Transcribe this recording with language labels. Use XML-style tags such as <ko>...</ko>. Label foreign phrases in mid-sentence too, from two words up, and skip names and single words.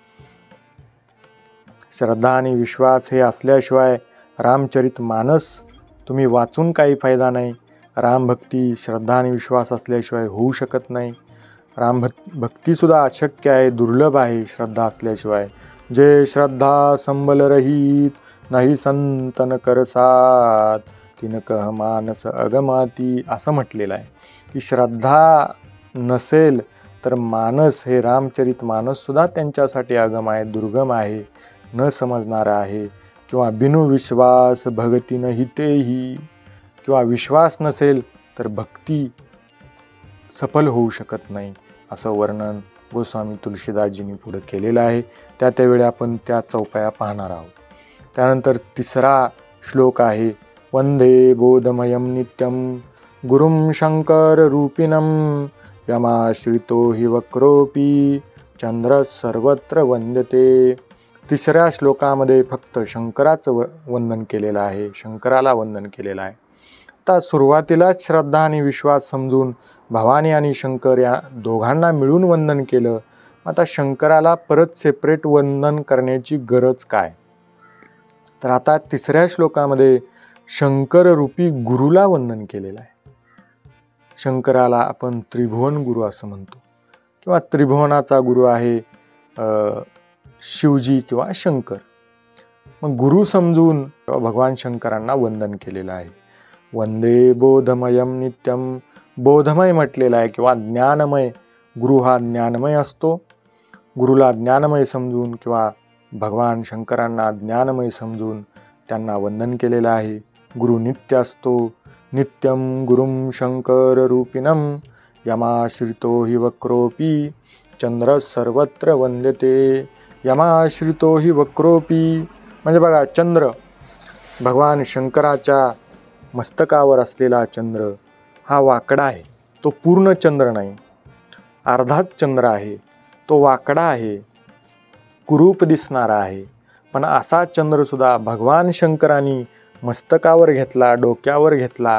<mr>श्रद्धा आणि विश्वास हे असल्याशिवाय रामचरितमानस तुम्ही वाचून काही फायदा नाही. रामभक्ती श्रद्धा आणि विश्वास असल्याशिवाय होऊ शकत नाही. भक्तीसुद्धा अशक्य आहे, दुर्लभ आहे श्रद्धा असल्याशिवाय.</mr> <awa>जे श्रद्धा संबल रहित नाही संतन करसात, तिन कह मानस अगमाती</awa> <mr>असं म्हटलेलं आहे की श्रद्धा नसेल तर मानस हे रामचरित मानससुद्धा त्यांच्यासाठी अगम आहे, दुर्गम आहे, न समजणारा आहे.</mr> <awa>किंवा बिनु विश्वास भगती न हितेही,</awa> <mr>किंवा विश्वास नसेल तर भक्ती सफल होऊ शकत नाही असं वर्णन गोस्वामी तुलसीदासजींनी पुढे केलेलं आहे. त्यावेळी आपण त्या चौपाया पाहणार आहोत. त्यानंतर तिसरा श्लोक आहे,</mr> <sa>वंदे बोधमयम नित्यम गुरुम शंकर रूपिणम यमाश्रितो हि वक्रोपी चंद्र सर्वत्र वंदते.</sa> <mr>तिसऱ्या श्लोकामध्ये फक्त शंकराचं वंदन केलेलं आहे, शंकराला वंदन केलेलं आहे. आता सुरुवातीलाच श्रद्धा आणि विश्वास समजून भवानी आणि शंकर या दोघांना मिळून वंदन केलं. आता शंकराला परत सेपरेट वंदन करण्याची गरज काय? तर आता तिसऱ्या श्लोकामध्ये शंकर रूपी गुरुला वंदन केलेलं आहे. शंकराला आपण त्रिभुवन गुरु असं म्हणतो, किंवा त्रिभुवनाचा गुरु आहे शिवजी किंवा शंकर. मग गुरु समजून भगवान शंकरांना वंदन केलेलं आहे.</mr> <sa>वंदे बोधमयम नित्यम,</sa> <mr>बोधमय म्हटलेला आहे किंवा ज्ञानमय. गुरु हा ज्ञानमय असतो. गुरुला ज्ञानमय समजून किंवा भगवान शंकरांना ज्ञानमय समजून त्यांना वंदन केलेलं आहे. गुरु नित्य असतो.</mr> <sa>नित्यम गुरुम शंकर रूपिणम यमाश्रितो हि वक्रोपी चंद्र सर्वत्र वंदते. यमाश्रितो हि वक्रोपी</sa> <mr>म्हणजे बघा, चंद्र भगवान शंकराच्या मस्तकावर असलेला चंद्र हा वाकडा आहे. तो पूर्ण चंद्र नाही, अर्धाच चंद्र आहे. तो वाकडा आहे, कुरूप दिसणारा आहे. पण असा चंद्रसुद्धा भगवान शंकरांनी मस्तकावर घेतला, डोक्यावर घेतला.</mr>